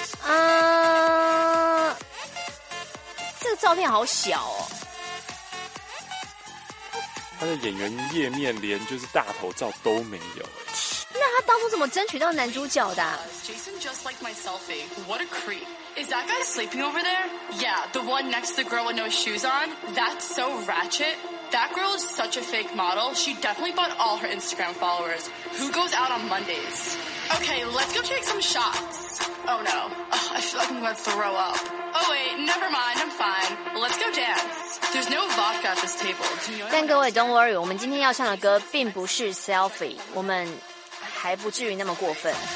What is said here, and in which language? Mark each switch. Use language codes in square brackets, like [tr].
[zh] 啊、这个照片好小哦。他的演员页面连就是大头照都没有。那他当初怎么争取到男主角的、 [en] Jason just like my selfie. What a creep. Is that guy sleeping over there? Yeah, the one next to the girl with no shoes on. That's so ratchet. That girl is such a fake model. She definitely bought all her Instagram followers. Who goes out on Mondays? Okay, let's go take some shots. Oh no, ugh, I feel like I'm gonna throw up. Oh wait, never mind, I'm fine. Let's go dance. There's no vodka at this table. [zh] 但各位 [en] don't worry, [zh] 我们今天要唱的歌并不是 selfie, 我们还不至于那么过分。